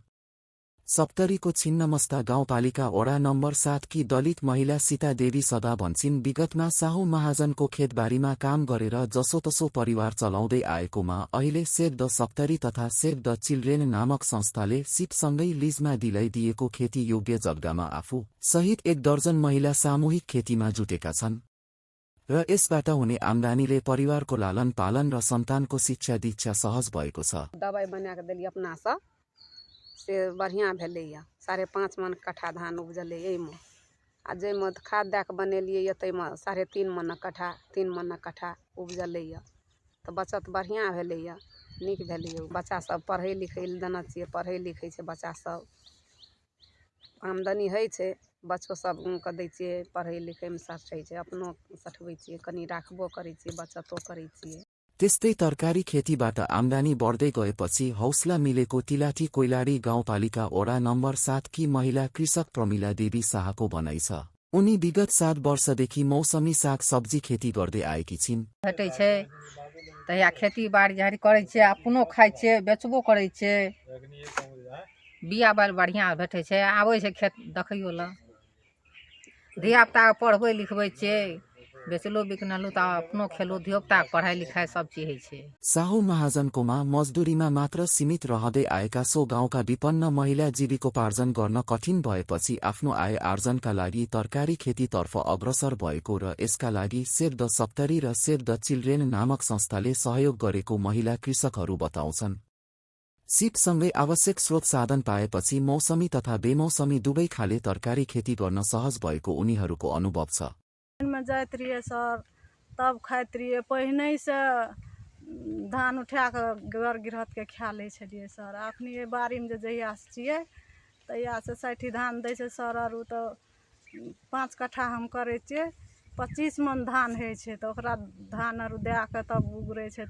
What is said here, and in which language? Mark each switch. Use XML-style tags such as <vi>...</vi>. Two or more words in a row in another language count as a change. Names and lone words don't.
<ne>सप्तरीको छिन्नमस्ता गाउँपालिका वडा नम्बर 7 की दलित महिला सीता देवी सदा भन्छिन्, विगतमा साहु महाजनको खेतबारीमा काम गरेर जसोतसो परिवार चलाउँदै आएकोमा अहिले सेभ द सप्तरी तथा सेभ द चिल्ड्रेन नामक संस्थाले सिपसँगै लिजमा दिलाइदिएको खेती योग्य जग्गामा आफू सहित 1 दर्जन महिला सामूहिक खेतीमा जुटेका छन् र यसबाट हुने आम्दानीले परिवारको लालन पालन र सन्तानको शिक्षा दीक्षा सहज भएको छ।</ne> <mai>दबाई बनाके देली अपना से बढ़िया भेलैया। 5.5 मन कट्ठा धान उपजलै एहिमे, आ जाहिमे खाद दए के बनेलियै ताहिमे 3.5 मन कट्ठा 3 मन कट्ठा उपजलैया, तऽ बचत बढ़िया भेलैया, नीक भेलैया। बच्चा सब पढ़ै लिखै लए देने छियै, पढ़ै लिखै छै बच्चा सब, आमदनी होइ छै, बच्चो सबके दै छियै, पढ़ै लिखैमे सठै छै, अपनो सठबै छियै, कनि राखबो करै छियै, बचतो करै छियै।</mai> <ne>त्यस्तै तरकारी खेतीबाट आम्दानी बढ्दै गएपछि हौसला मिलेको तिलाठी कोइलाडी गाउँपालिका वडा नम्बर 7 की महिला कृषक प्रमिला देवी शाहको भनाइ छ। उनी विगत 7 वर्षदेखि मौसमी साग सब्जी खेती गर्दै आएकी छिन्।</ne> <mai>भेटै छै तहिया खेती बाड़ी करै छै, अपनो खाइ छै, बेचबो करै छै, बिया बाल बढ़िया भेटै छै, आबै छै खेत देखैयो ल, धियापुता पढ़बै लिखबै छियै, बेचलो बिकनलो त अपनो खेलो, धियोपुता पढ़ाई लिखाई सब चीज होइ छै।</mai> <ne>साहु महाजनकोमा मजदुरीमा मात्र सीमित रहँदै आएका सो गाउँका विपन्न महिला जीविकोपार्जन गर्न कठिन भएपछि आफ्नो आय आर्जनका लागि तरकारी खेतीतर्फ अग्रसर भएको र यसका लागि सेभ द सप्तरी र सेभ द चिल्ड्रेन नामक संस्थाले सहयोग गरेको महिला कृषकहरू बताउँछन्। सिपसँगै आवश्यक स्रोत साधन पाएपछि मौसमी तथा बेमौसमी दुवै खाले तरकारी खेती गर्न सहज भएको उनीहरूको अनुभव छ।</ne> <mai>में जाइत रहिए सर, तब खाइत रहिए, पहिने से धान उठा के घर गृहस्थ के खा लै छलिए सर। अखनी बाड़ी में जहिया से छिए तहिया से 60 धान दै छै सर, आरु तो 5 कट्ठा हम करे छिए, 25 मन धान होइ छै, तो ओकरा धान आरु दे के तब उगरै छै।</mai>